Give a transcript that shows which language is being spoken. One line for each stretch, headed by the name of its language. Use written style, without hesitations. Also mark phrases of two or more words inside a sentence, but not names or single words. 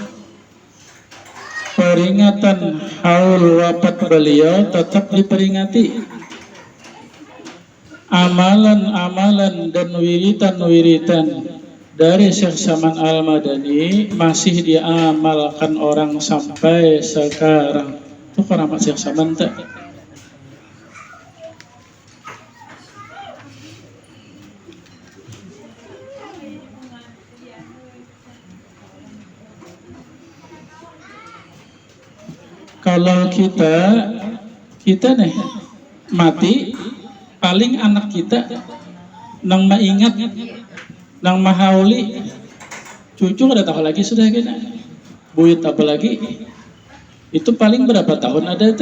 Indonesian: Peringatan haul wafat beliau tetap diperingati. Amalan-amalan dan wiritan-wiritan dari Syekh Saman Al-Madani masih diamalkan orang sampai sekarang. Itu keramat Syekh Saman tak?
Banjar: Kalau kita nih mati, paling anak kita nang maingat, nang mahauli, cucu ada tahu lagi sudah kena, buyut apa lagi, itu paling berapa tahun ada itu.